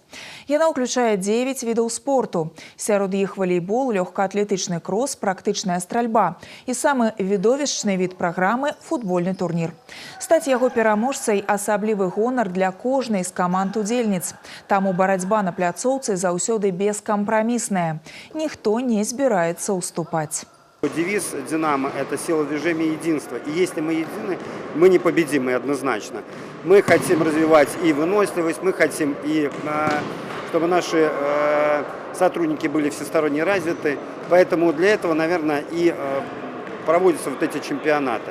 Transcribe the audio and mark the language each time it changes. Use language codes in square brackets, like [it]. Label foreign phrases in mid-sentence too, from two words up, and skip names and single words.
[be] Яна ўключае 9 відаў спорту. Сярод іх валейбол, лёгкаатлетычны крос, практычная стральба. І самы відовішчны від праграмы – футбольны турнір. Стаць яго пераможцай – асаблівы гонар для кожнай з каманд удзельніц. Таму барацьба на пляцоўцы заўсёды бескампрамісная. Ніхто не збіраецца уступаць. [ru] Девиз «Динамо» – это сила движения и единства. И если мы едины, мы непобедимы однозначно. Мы хотим развивать и выносливость, мы хотим, и чтобы наши сотрудники были всесторонне развиты. Поэтому для этого, наверное, и проводятся вот эти чемпионаты.